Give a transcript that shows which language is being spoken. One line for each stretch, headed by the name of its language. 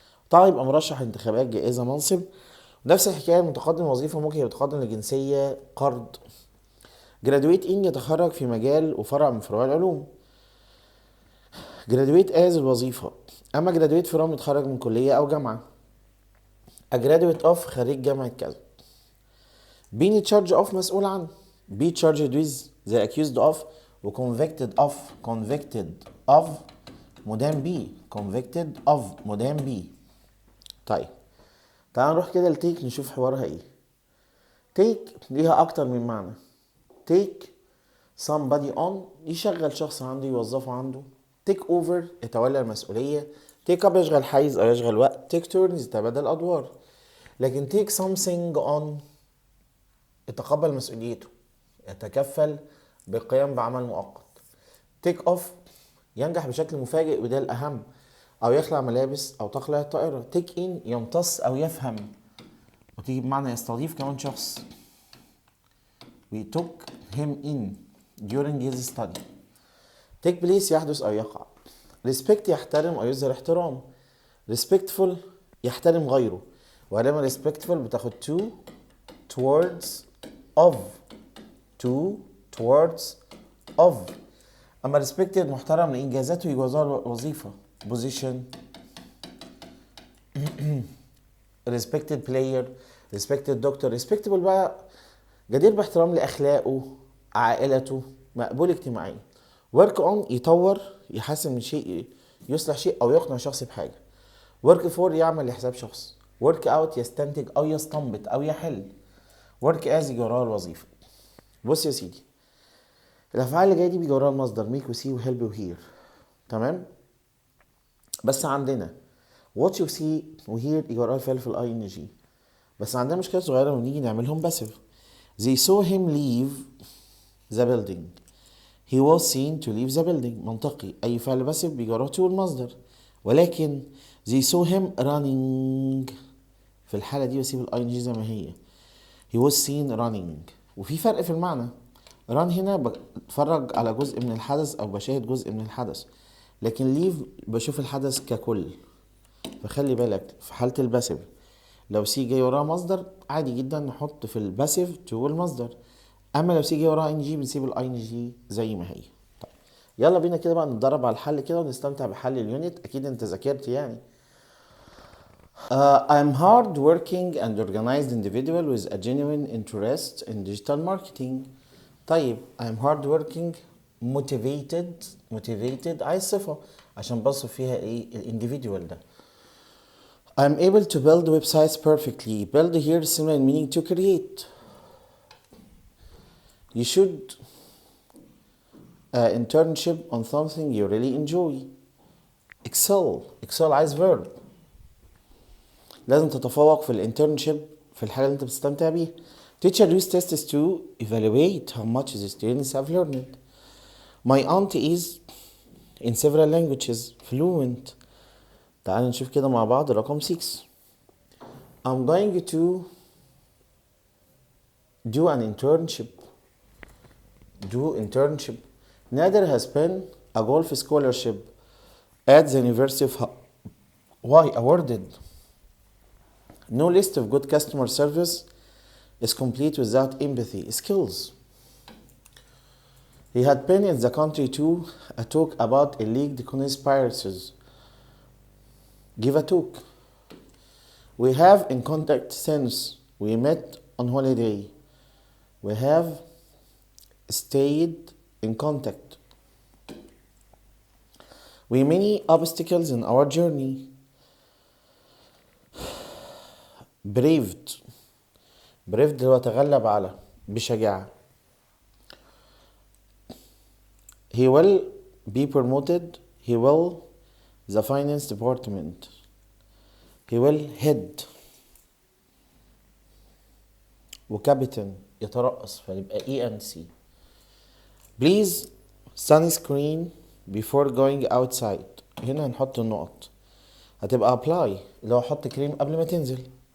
Arabic: طبعا يبقى مرشح انتخابات، جائزة، منصب. نفس الحكاية متقدم وظيفة ممكن يتقدم لجنسية، قرض. جرادويت ان يتخرج في مجال وفرع من فروع العلوم. جرادويت از الوظيفة. اما جرادويت فروم يتخرج من كلية او جامعة. اجرادويت اوف خريج جامعة كذا.
English: being charged of
Arabic: مسؤول عن.
English: be charged with the accused of و convicted of. convicted of
Arabic: مدان بيه،
English: convicted of مدان بيه.
Arabic: طيب تعال نروح كده لتيك نشوف حوارها ايه. take ليها اكتر من معنى.
English: take somebody on
Arabic: يشغل شخص عنده، يوظفه عنده.
English: take over
Arabic: يتولى المسؤولية.
English: take up
Arabic: يشغل حيز او يشغل وقت.
English: take turns
Arabic: يتبادل ادوار. لكن
English: take something on
Arabic: يتقبل مسؤوليته، يتكفل بالقيام بعمل مؤقت. تيك اوف ينجح بشكل مفاجئ وده الأهم، أو يخلع ملابس أو تخلع الطائرة. تيك إن يمتص أو يفهم، وتيجي بمعنى يستضيف كمان شخص.
English: We took him in during his study. take place
Arabic: يحدث أو يقع. respect يحترم أو يظهر احترام.
English: respectful
Arabic: يحترم غيره، ولما
English: respectful بتاخد to towards of to towards of.
Arabic: اما respected محترم لانجازاته يجوزها وظيفه، position.
English: respected player، respected doctor.
Arabic: respectable بقى جدير باحترام لاخلاقه، عائلته، مقبول اجتماعيا.
English: work on
Arabic: يطور، يحسن من شيء، يصلح شيء او يقنع شخص بحاجه.
English: work for
Arabic: يعمل لحساب شخص.
English: work out
Arabic: يستنتج او يستنبط او يحل.
English: work as
Arabic: يجي وراها الوظيفه. بص يا سيدي، الافعال اللي جايه دي بيجي وراها المصدر ميك وسي وهيلب وهير، تمام. بس عندنا
English: what you see
Arabic: وهير يجي وراها الفعل في الاي ان جي. بس عندنا مشكله صغيره لما نيجي نعملهم باسف.
English: they saw him leave the building. he was seen to leave the building.
Arabic: منطقي اي فعل باسف بيجي وراه to المصدر، ولكن
English: they saw him running
Arabic: في الحاله دي بسيب الاي ان جي زي ما هي.
English: he was seen running. وفي فرق في المعنى.
Arabic: run هنا بتفرج على جزء من الحدث او بشاهد جزء من الحدث، لكن leave بشوف الحدث ككل. فخلي بالك في حالة الباسيف لو سي جاي وراها مصدر عادي جدا نحط في الباسيف تو المصدر، اما لو سي جاي وراها ان جي بنسيب الاي ان جي زي ما هي. طيب يلا بينا كده بقى نتدرب على الحل كده ونستمتع بحل اليونت. اكيد انت ذاكرت يعني.
English: I'm hard working and organized individual with a genuine interest in digital marketing.
Arabic: طيب
English: I'm hard working motivated
Arabic: عايز صفة عشان بصف فيها ايه الانديفيدوال ده.
English: I'm able to build websites perfectly. Build here is similar in meaning to create. You should internship on something you really enjoy. excel عايز verb.
Arabic: لازم تتفوق في الانترنشيب في الحاجة اللي انت بتستمتع بيها.
English: Teacher use tests to evaluate how much the students have learned. My aunt is in several languages fluent.
Arabic: تعال نشوف كده مع بعض رقم 6.
English: I'm going to do an internship. Do internship. Nader has been a golf scholarship at the University of Hawaii awarded. No list of good customer service is complete without empathy skills. He had been in the country to a talk about illegal conspiracies. Give a talk. We have in contact since we met on holiday. We have stayed in contact. We many obstacles in our journey.
Arabic: Braved هو تغلب على بشجاعة.
English: He will be promoted. He will the finance department. He will head.
Arabic: وكابتن يترأس فيبقى ENC.
English: Please sunscreen before going outside.
Arabic: هنا هنحط النقط. هتبقى apply اللي هو حط كريم قبل ما تنزل.